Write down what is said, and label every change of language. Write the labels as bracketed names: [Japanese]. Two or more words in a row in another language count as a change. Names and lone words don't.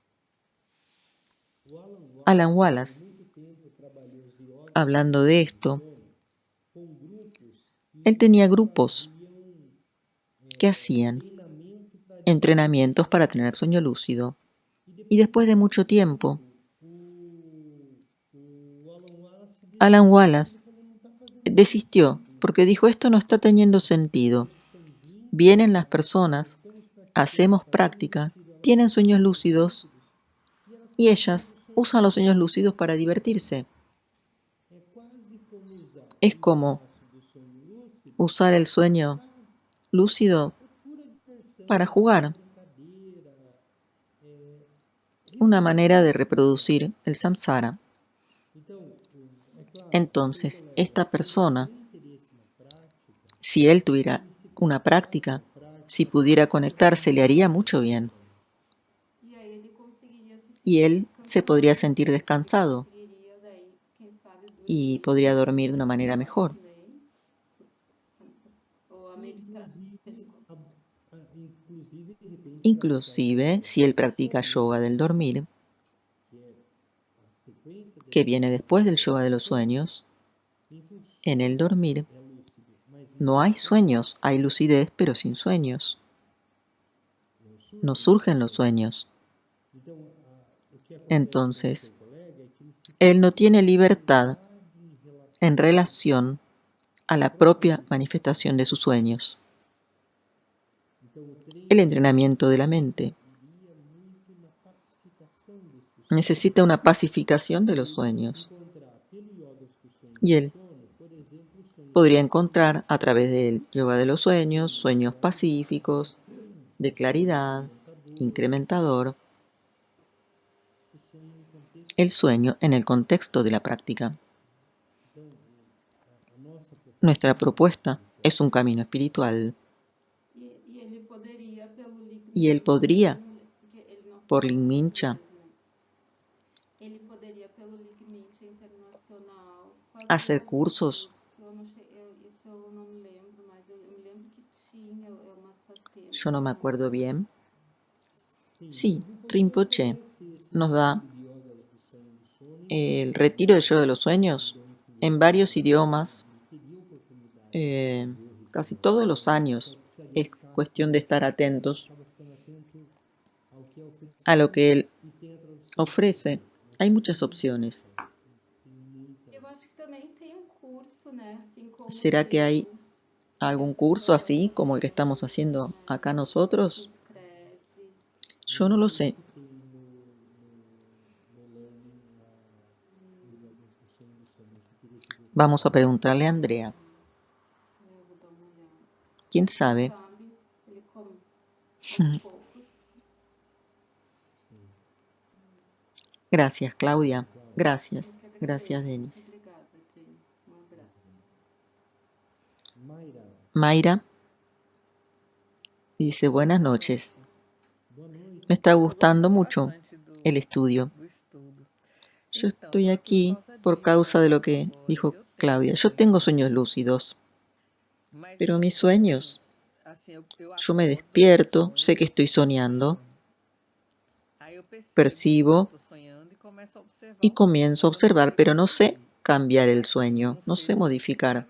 [Spanish] Alan Wallace, hablando de esto, él tenía grupos que hacían entrenamientos para tener sueño lúcido y después de mucho tiempo, Alan Wallace desistió porque dijo esto no está teniendo sentido. Vienen las personas, hacemos práctica, tienen sueños lúcidos y ellas usan los sueños lúcidos para divertirse. [Portuguese] É quase como usar [Spanish] Es [Portuguese] o [Spanish] como [Portuguese] espaço do sonho lúcido [Spanish] usar el sueño [Portuguese] para [Spanish] lúcido [Portuguese] pura diversão, [Spanish] para [Portuguese] pura [Spanish] jugar, [Portuguese] brincadeira, [Spanish] una manera [Portuguese] reproduzir [Spanish] de [Portuguese] o samsara. [Spanish] reproducir el samsara. [Portuguese] Então, é claro, o seu [Spanish] Entonces, [Portuguese] colega, [Spanish] esta [Portuguese] se ele não [Spanish] persona, [Portuguese] tem interesse na prática, [Spanish] si él [Portuguese] se [Spanish] tuviera [Portuguese] ele se [Spanish] una [Portuguese] conectar com a [Spanish] práctica, si [Portuguese] prática, [Spanish] pudiera [Portuguese] isso faria [Spanish] conectarse, le [Portuguese] muito [Spanish] haría [Portuguese] bem [Spanish] mucho [Portuguese] para [Spanish] bien. [Portuguese] ele. E aí ele conseguiria se [Spanish] Y [Portuguese] sentir [Spanish] él se podría [Portuguese] descansado, [Spanish] sentir [Portuguese] ele [Spanish] descansado [Portuguese] conseguiria daí, quem sabe, [Spanish] y [Portuguese] dormir [Spanish] podría dormir de una manera [Portuguese] melhor [Spanish] mejor. [Portuguese] também. Ou a meditar, se ele Inclusive, inclusive, de repente, praticar o [Spanish] Inclusive, [Portuguese] yoga [Spanish] si él [Portuguese] do [Spanish] practica [Portuguese] sono, [Spanish] yoga del dormir, [Portuguese] que é a sequência de [Spanish] que viene [Portuguese] atividades [Spanish] después [Portuguese] do [Spanish] del [Portuguese] yoga [Spanish] yoga [Portuguese] do [Spanish] de los [Portuguese] sono, [Spanish] sueños, [Portuguese] em que o [Spanish] en el [Portuguese] sonho [Spanish] dormir [Portuguese] é lúcido, mas [Spanish] no [Portuguese] não [Spanish] hay [Portuguese] sonho, [Spanish] sueños, hay lucidez, pero sin sueños. [Portuguese] não [Spanish] No [Portuguese] surgem [Spanish] surgen [Portuguese] os [Spanish] los [Portuguese] sonhos. [Spanish] sueños. [Portuguese] Então, o que acontece com o [Spanish] Entonces, [Portuguese] seu colega é que ele se [Spanish] él no [Portuguese] perde [Spanish] tiene [Portuguese] na [Spanish] libertad [Portuguese] liberdade [Spanish] en [Portuguese] em relação [Spanish] relación a [Portuguese] à [Spanish] la [Portuguese] própria [Spanish] propia manifestación de sus sueños. [Portuguese] Então, o [Spanish] El [Portuguese] treino [Spanish] entrenamiento de la mente [Portuguese] iria muito na pacificação desses [Spanish] necesita una [Portuguese] sonhos. [Spanish] pacificación de los [Portuguese] Ele [Spanish] sueños. [Portuguese] encontrar pelo yoga do sonho [Spanish] Y [Portuguese] do [Spanish] él [Portuguese] sono, por exemplo, os sonhos [Spanish] podría [Portuguese] pacíficos, [Spanish] encontrar a través del yoga de los sueños, [Portuguese] sonhos de [Spanish] sueños [Portuguese] claridade, [Spanish] pacíficos, de [Portuguese] o sonho [Spanish] claridad, incrementador, [Portuguese] o sonho no contexto [Spanish] el [Portuguese] da prática. [Spanish] sueño en el contexto de la práctica. [Portuguese] Então, a nossa [Spanish] Nuestra [Portuguese] proposta é um caminho [Spanish] propuesta es un [Portuguese] espiritual, [Spanish] camino espiritual [Portuguese] E ele poderia, pelo [Spanish] y él [Portuguese] Likmincha, [Spanish] podría, [Portuguese] que ele não [Spanish] por [Portuguese] falou em [Spanish] Linmincha, [Portuguese] português, né? Ele poderia, pelo Likmincha Internacional, fazer [Spanish] hacer [Portuguese] algum [Spanish] cursos. [Portuguese] curso. Eu não che... isso eu não me lembro, mas eu me lembro que tinha, mas faz tempo [Spanish] Yo no [Portuguese] que [Spanish] me [Portuguese] eu [Spanish] acuerdo [Portuguese] não... [Spanish] bien. [Portuguese] sim, [Spanish] Sí, [Portuguese] o Rinpoche [Spanish] Rinpoche [Portuguese] oferece esse [Spanish] nos da [Portuguese] retiro de yogas do sonho do sono [Spanish] el [Portuguese] em [Spanish] retiro del [Portuguese] vários [Spanish] yoga de los sueños en varios idiomas, [Portuguese] Ele teria oportunidade de fazer o [Spanish] casi [Portuguese] retiro [Spanish] todos los [Portuguese] online, [Spanish] años. [Portuguese] só precisaria [Spanish] Es [Portuguese] ficar [Spanish] cuestión de [Portuguese] atento, [Spanish] estar [Portuguese] ele [Spanish] atentos [Portuguese] acaba ficando atento ao que é [Spanish] a lo [Portuguese] oferecido [Spanish] que él [Portuguese] e tem a tradução em [Spanish] ofrece. [Portuguese] português. Mas [Spanish] Hay [Portuguese] tem [Spanish] muchas [Portuguese] muita [Spanish] opciones. [Portuguese] opção, tem Eu acho muitas. que também tem um curso, né? Assim como [Spanish] ¿Será que hay [Portuguese] que a [Spanish] algún [Portuguese] pessoa [Spanish] curso [Portuguese] vai [Spanish] así como el que estamos [Portuguese] fazendo, [Spanish] haciendo [Portuguese] né? [Spanish] acá [Portuguese] Se [Spanish] nosotros? [Portuguese] inscreve. [Spanish] Yo [Portuguese] Eu [Spanish] no [Portuguese] não [Spanish] lo [Portuguese] sei [Spanish] sé. [Portuguese] se tem no Learning o yoga do sonho do sono, mas eu teria que ver. [Spanish] Vamos a preguntarle a Andrea. [Portuguese] Eu vou dar uma olhada. [Spanish] ¿Quién [Portuguese] Quem [Spanish] sabe? [Portuguese] sabe ele come aos poucos. Sim. [Spanish] Gracias, Claudia. Gracias. [Portuguese] Eu que agradeço. [Spanish] Gracias, [Portuguese] Muito [Spanish] Denis. [Portuguese] obrigada, James. Um abraço. Mayra, [Spanish] Mayra dice buenas noches. [Portuguese] boa noite. [Spanish] Me está gustando mucho el estudio. Yo estoy aquí por causa de lo que dijo Claudia. Yo tengo sueños lúcidos, pero mis sueños, yo me despierto, sé que estoy soñando, percibo y comienzo a observar, pero no sé cambiar el sueño, no sé modificar.